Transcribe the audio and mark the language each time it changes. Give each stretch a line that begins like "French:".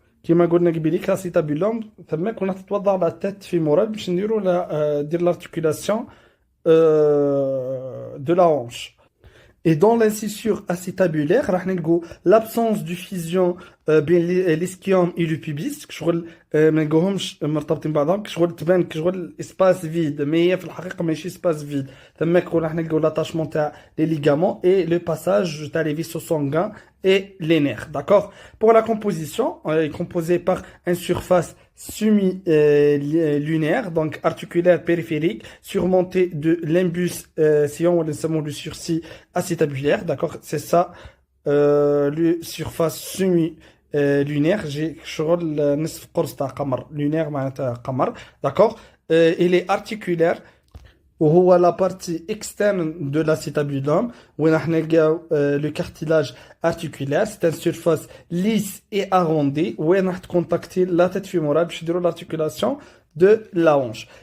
Arabic: كما قلنا قبيليك l'acétabulum تما كنا تتوضع على tête fémorale باش نديرو دير
French: l'articulation de la hanche. Et dans l'incisure acétabulaire,
Arabic: راح نلقوا
French: l'absence de fusion بين l'ischium et le pubis.
Arabic: كشغل ما نلقوهمش مرتبطين بعضهم، كشغل تبان كشغل espace vide، mais هي في الحقيقة ماشي espace vide. تما راح نلقوا
French: l'attachement تاع les ligaments et le passage تاع les vaisseaux sanguins et les nerfs. D'accord? Pour la composition, elle est composée par une surface semi-lunaire, donc articulaire périphérique, surmontée de l'imbus sillon ou le sursis acétabulaire. D'accord? C'est ça, le surface semi-lunaire.
Arabic: J'ai شغل نصف قرص تاع قمر. Lunaire معناتها قمر.
French: D'accord? Il est articulaire. وهو la partie externe de l'acétabulum où on a le cartilage articulaire. C'est une surface lisse et arrondie où on a contacté la tête fémorale pour l'articulation de la hanche.